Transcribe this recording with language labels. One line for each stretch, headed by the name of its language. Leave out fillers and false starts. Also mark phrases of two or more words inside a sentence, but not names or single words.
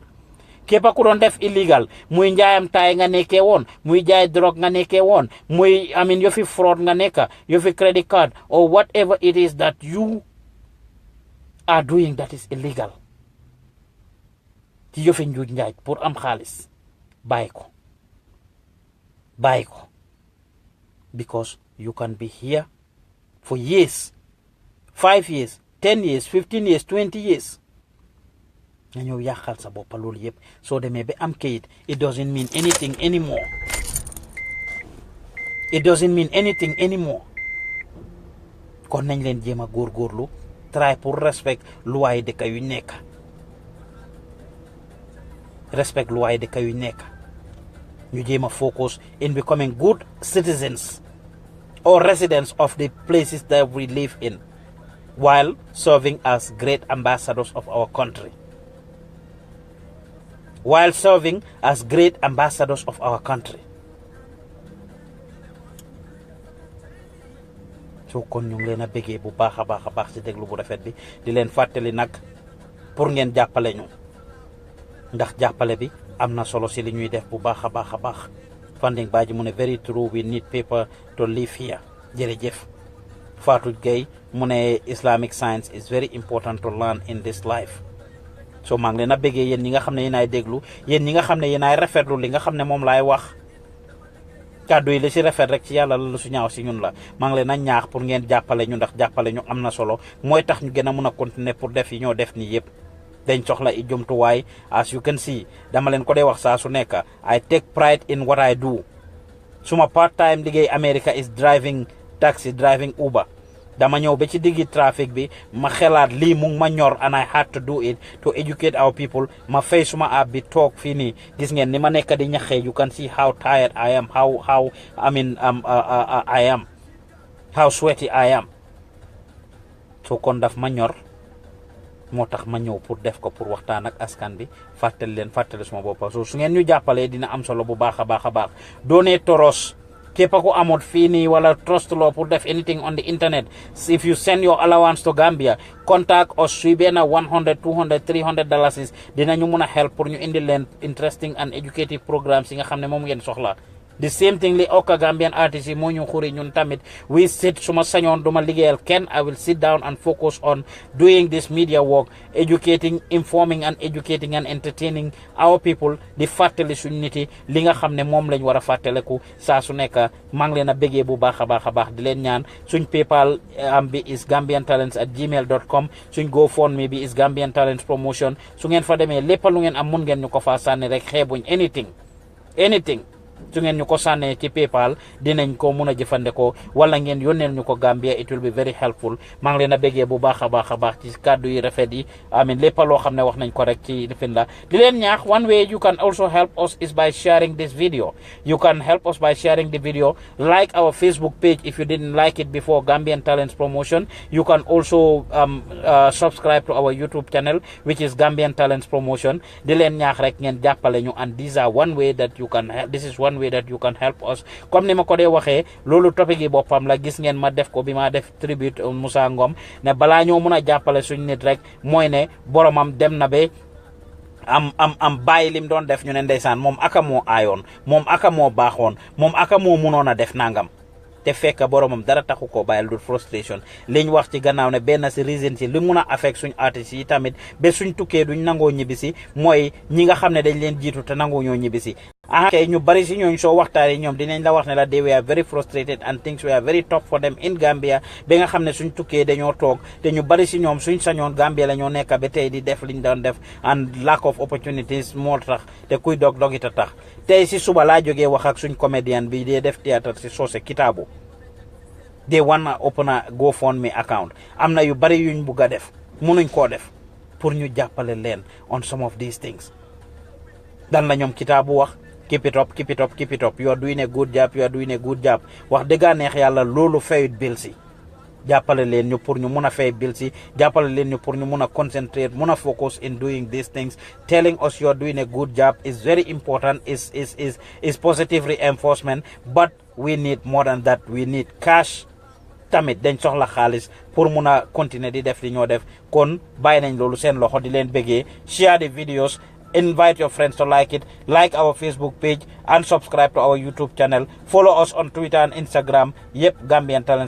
Wolof: Kepa ku doon def illegal muy njaayam taay nga nekkee woon muy jaay drogue nga nekkee woon muy yo fi fraud nga nekka yo fi
English: credit card or whatever it is that you are doing that is illegal
Wolof: ci yo fi njuuj njaaj pour am xaalis bàyyi ko
English: because you can be here for years, 5 years, 10 years, 15 years, 20 years.
Wolof: nga ñëw yàqal sa bopp loolu yëpp soo demee ba am kayit
English: it doesn't mean anything anymore. It doesn't mean anything anymore.
Wolof: kon nañ leen jéem a góorgóorlu try pour respect luwaay dëkk yu nekk. Respect luwaay dëkk yu nekk. ñu jéem a
English: focus in becoming good citizens or residents of the places that we live in, while serving as great ambassadors of our country. While serving as great ambassadors of our country.
Wolof: So kon ñu ngi leen a bëggee bu baax a baax ci déglu bu rafet bi di leen fàttali nag pour ngeen jàppale ñu ndax jàppale bi am na solo ci li ñuy def bu baax a baax.
English: Funding Badji
Wolof: mu ne
English: very true, we need paper to live here.
Wolof: Jërëjëf.
English: Fatou Gueye
Wolof: mu ne
English: Islamic science is very important to learn in this life.
Wolof: so maa ngi leen a bëggee yéen ñi nga xam ne yéen ay déglu yéen ñi nga xam ne yéen ay rafetlu li nga xam ne moom laay wax kàddu yi li si rafet rek ci yàlla la lu su ñaaw si ñun la maa ngi leen a ñaax pour ngeen jàppale ñu ndax jàppale ñu am na solo mooy tax ñu gën a mun a
French: continuer pour
Wolof: def yi ñoo def nii yëpp dañ soxla i jumtuwaay
English: as you can see
Wolof: dama leen ko dee wax saa su nekk
English: I take pride in what I do
Wolof: suma
English: part time
Wolof: liggéey
English: America is driving taxi driving Uber
Wolof: dama ñëw ba ci diggi trafic bi ma xelaat lii mu ngi ma ñor
English: and I had to do it to educate our people
Wolof: ma fay suma app bi toog fii nii gis ngeen ni ma nekk di ñaxee
English: you can see how tired I am
Wolof: how I mean I am how sweaty I am so kon daf ma ñor moo tax ma ñëw pour def ko pour waxtaan ak askan bi fàttali leen fàttali suma boppa so su ngeen ñu jàppalee dina am solo bu baax a baax a baax doonee toros képp ku amut fii nii wala
English: trust law
Wolof: pour def
English: anything on the internet if you send your allowance to Gambia contact us
Wolof: suy benn $100 $200 $300 dinañu mun a help pour ñu indi leen
English: interesting and educative programmes
Wolof: yi nga xam ne moom ngeen soxla the
English: same thing
Wolof: li okka Gambian artists yi moo ñu xuri ñun tamit
English: we sit
Wolof: suma sañoon duma liggéeyal kenn
English: I will sit down and focus on doing this media work educating informing and educating and entertaining our people
Wolof: di fàttali suñ nit yi li nga xam ne moom lañ war a fàttaleku saa su nekk maa ngi leen a bëggee bu baax a baax a baax di leen ñaan suñ PayPal am bi is gambiantalents@gmail.com suñ GoFundMe bi is Gambian Talents Promotion su ngeen fa demee lépp lu ngeen am mun ngeen ñu ko faa sànni rek xeebuñ anything su ngeen ñu ko sànnee ci PayPal dinañ ko mun a jëfandikoo wala ngeen yónneel ñu ko Gambia
English: it will be very helpful
Wolof: maa ngi leen a bëggee bu baax a baax a baax ci kàddu yi rafet yi amin lépp loo xam ne wax nañ ko rek ci lifin la di leen ñaax
English: one way you can also help us is by sharing this video you can help us by sharing the video like our Facebook page if you didn't like it before Gambian Talents Promotion you can also subscribe to our YouTube channel which is Gambian Talents Promotion
Wolof: di leen ñaax rek ngeen jàppale ñu
English: and these are one way that you can this is one way that you can help us comme
Wolof: ni ma ko dee waxee loolu topic yi boppam la gis ngeen ma def ko bi ma def tribute Musa Ngom ne balaa ñoo mun a jàppale suñ nit rek mooy ne boromam dem na ba am bàyyi lim doon def ñu ne ndeysaan moom aka moo aayoon moom aka moo baaxoon moom aka moo munoon a def nangam te fekk boromam dara taxu ko bàyyil dul frustration liñ wax ci gannaaw ne benn si reason si li mun a affect suñ artistes yi tamit ba suñ tukkee duñ nangoo ñibbisi mooy ñi nga xam ne dañ leen jiitu te nangoo ñoo ñibbisi kay ñu bari si ñooñ soo waxtaanee ñoom dinañ la wax ne la they
English: were very frustrated and things were very tough for them in Gambia
Wolof: ba nga xam ne suñ tukkee dañoo toog te ñu bari si ñoom suñ sañoon Gambia la ñoo nekk ba tey di def liñ doon def
English: and lack of opportunities
Wolof: moo tax te kuy dog it a tax tey si suba laa jógee wax ak suñ comédien bi dee def théâtre si Socé Kitaabu
English: they wanna open a GoFundMe account
Wolof: am na yu bari yuñ bugg a def munuñ koo def pour ñu jàppale leen
English: on some of these things
Wolof: dan la ñoom Kitaabu wax
English: keep it up you are doing a good job
Wolof: wax dëgg neex yàlla loolu fayut bil si jàppale leen ñu pour ñu mun a fay bil si jàppale leen ñu pour ñu mun a concentrate mun a focus in doing these things
English: telling us you are doing a good job is very important is positive reinforcement but we need more than that we need cash
Wolof: tamit dañ soxla xaalis pour mun a continuer di def li ñoo def kon bàyyi nañ loolu seen loxo di leen bëggee
English: share the videos invite your friends to like it like our Facebook page and subscribe to our YouTube channel follow us on Twitter and Instagram yëpp Gambian Talents